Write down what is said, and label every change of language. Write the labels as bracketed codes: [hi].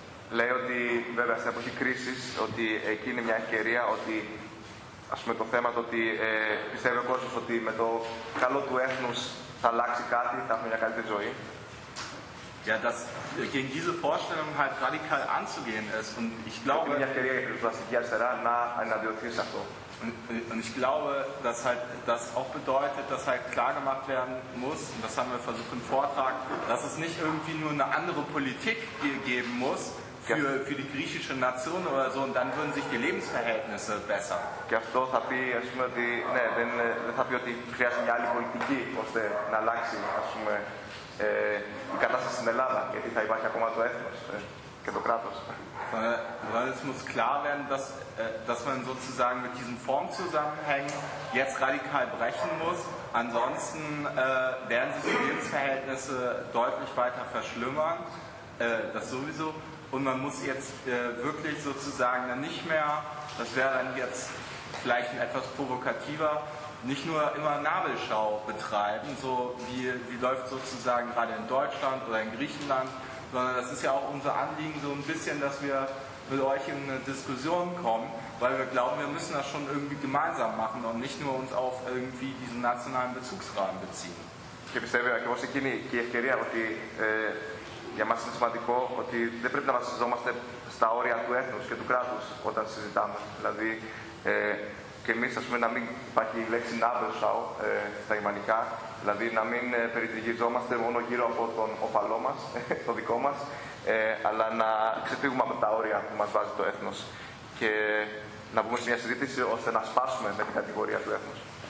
[el] Λέει ότι βέβαια στην εποχή κρίσης, ότι εκεί είναι μια ευκαιρία, ότι ας πούμε το θέμα το ότι πιστεύει ο κόσμος ότι με το καλό του έθνους θα αλλάξει κάτι, θα έχουμε μια καλύτερη ζωή. [de] Ja, das gegen diese Vorstellung halt radikal anzugehen ist. Und ich glaube, und ich glaube, dass halt das auch bedeutet, dass halt klar gemacht werden muss, und das haben wir versucht im Vortrag, dass es nicht irgendwie nur eine andere Politik geben muss für die griechische Nation oder so, und dann würden sich die Lebensverhältnisse besser. [el] Και αυτό θα πει, ας πούμε, ότι, ναι, δεν θα πει ότι χρειάζεται μια άλλη πολιτική, ώστε να αλλάξει, ας πούμε, η κατάσταση στην Ελλάδα, γιατί θα υπάρχει ακόμα το έθνος και το κράτος. [de] Weil es muss klar werden, dass, dass man sozusagen mit diesen Formzusammenhängen jetzt radikal brechen muss. Ansonsten werden sich die Lebensverhältnisse deutlich weiter verschlimmern, das sowieso. Und man muss jetzt wirklich sozusagen dann nicht mehr, das wäre dann jetzt vielleicht ein etwas provokativer, nicht nur immer Nabelschau betreiben, so wie läuft sozusagen gerade in Deutschland oder in Griechenland, sondern das ist ja auch unser Anliegen so ein bisschen, dass wir mit euch in eine Diskussion kommen, weil wir glauben, wir müssen das schon irgendwie gemeinsam machen und nicht nur uns auf irgendwie diesen nationalen Bezugsrahmen beziehen. [el] Και πιστεύω ακριβώς εκείνη και η ευκαιρία ότι για μας είναι σημαντικό ότι δεν πρέπει να βασιζόμαστε στα όρια του έθνους και του κράτους όταν συζητάμε. Δηλαδή, και εμείς, ας πούμε, να μην υπάρχει η λέξη Nabelschau στα γερμανικά, δηλαδή να μην περιτριγιζόμαστε μόνο γύρω από τον οπαλό μας, το δικό μας, αλλά να ξεφύγουμε από τα όρια που μας βάζει το έθνος και να μπούμε σε μια συζήτηση ώστε να σπάσουμε με την κατηγορία του έθνους.